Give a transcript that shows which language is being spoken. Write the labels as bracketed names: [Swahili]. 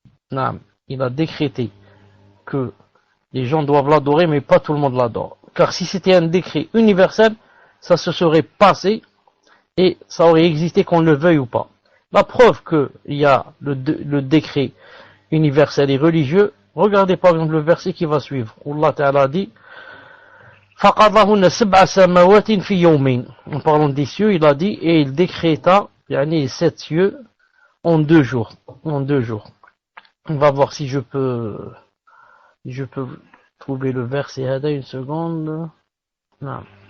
[French] Non, il a décrété que les gens doivent l'adorer, mais pas tout le monde l'adore. Car si c'était un décret universel, ça se serait passé et ça aurait existé qu'on le veuille ou pas. La preuve qu'il y a le décret universel et religieux, regardez par exemple le verset qui va suivre. Allah Ta'ala dit [Arabic] فَقَضَهُنَّ سَبْعَ سَمَوَاتٍ فِي يَوْمٍ. [French] En parlant des cieux, il a dit, et il décréta 7 cieux en 2 jours. En 2 jours. On va voir si je peux trouver le verset. Une seconde. Non.